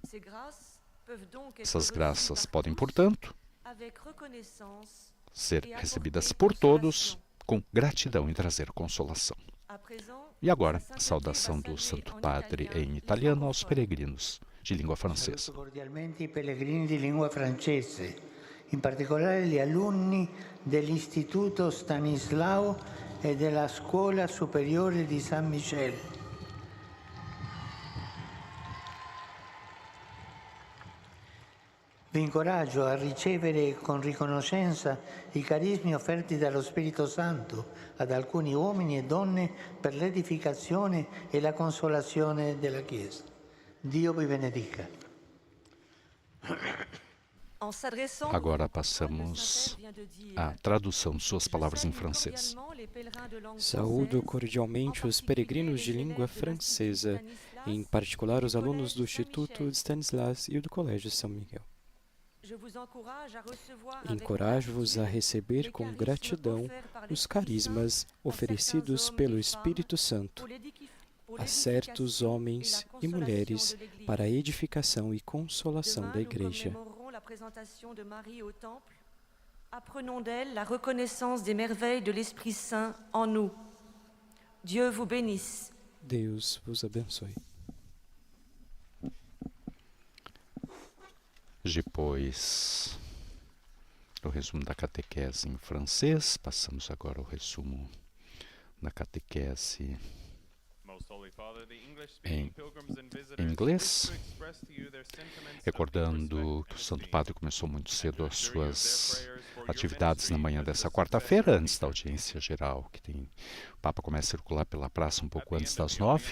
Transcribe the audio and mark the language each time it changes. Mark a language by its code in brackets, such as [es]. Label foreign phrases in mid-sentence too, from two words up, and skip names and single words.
[pt] Essas graças podem, portanto, ser recebidas por todos com gratidão e trazer consolação. E agora, a saudação do Santo Padre em italiano aos peregrinos de língua francesa. [it] Saluto cordialmente i pellegrini di lingua francese, in particolare gli alunni dell'Istituto Stanislao e della Scuola Superiore di San Michel. Vi incoraggio a ricevere con riconoscenza i carismi offerti dallo Spirito Santo ad alcuni uomini e donne per l'edificazione e la consolazione della Chiesa. Dio vi benedica. [pt] Agora passamos à tradução de suas palavras em francês. Saúdo cordialmente os peregrinos de língua francesa, em particular os alunos do Instituto Stanislas e do Colégio São Miguel. Encorajo-vos a receber com gratidão os carismas oferecidos pelo Espírito Santo a certos homens e mulheres para a edificação e consolação da Igreja. [fr] Apprenons d'elle la reconnaissance des merveilles de l'Esprit Saint en nous. Dieu vous bénisse. [pt] Deus vos abençoe. Depois do resumo da catequese em francês, passamos agora ao resumo da catequese em inglês, recordando que o Santo Padre começou muito cedo as suas atividades na manhã dessa quarta-feira, antes da audiência geral, que tem, o Papa começa a circular pela praça um pouco antes das 9.